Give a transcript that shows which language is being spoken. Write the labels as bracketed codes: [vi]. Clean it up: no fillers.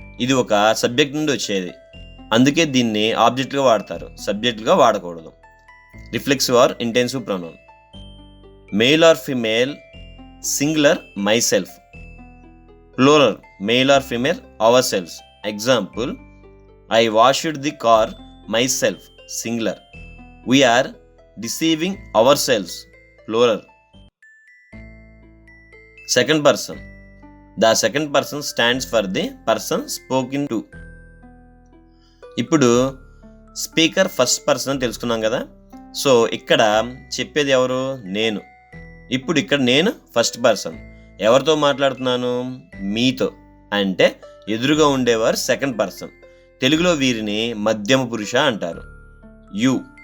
[te] ఇది ఒక సబ్జెక్ట్ నుండి వచ్చేది, అందుకే దీన్ని ఆబ్జెక్ట్గా వాడతారు, సబ్జెక్ట్గా వాడకూడదు. [en] Reflexive or intensive pronoun. Male or female singular, myself. Plural, male or female, ourselves. Example, I washed the car myself singular. We are deceiving ourselves plural. Second person. The second person stands for the person spoken to. [te] ఇప్పుడు speaker first person అని తెలుసుకున్నాం కదా. So ఇక్కడ చెప్పేది ఎవరు? నేను. ఇప్పుడు ఇక్కడ నేను ఫస్ట్ పర్సన్. ఎవరితో మాట్లాడుతున్నాను? మీతో. అంటే ఎదురుగా ఉండేవారు సెకండ్ పర్సన్. తెలుగులో వీరిని మధ్యమ పురుష అంటారు. యు.